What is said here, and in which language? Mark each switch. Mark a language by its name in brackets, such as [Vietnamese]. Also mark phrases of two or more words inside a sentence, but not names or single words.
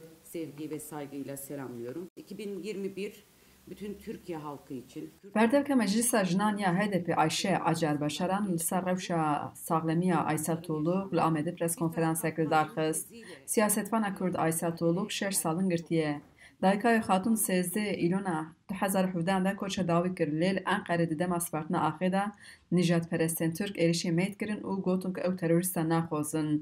[Turkish] sevgi ve saygıyla selamlıyorum. 2021 bütün Türkiye halkı için. [Kurdish] Berdevke Meclisa Jinanya HDP Ayşe Acar Başaran li ser rewşa saxlemiya Aysel Tuğluk li Amedê preskonferansekê darxist. Siyasetvana Kurd Aysel Tuğluk 6 salin girtiye. Dayikayê xatûn 13 îlona 2017 de koça dawî kir lêl Enqerê di dema spartina axê de nijadperestên Türk êrişî meyt kirin û gotin ku ew terorîstan naxwazin.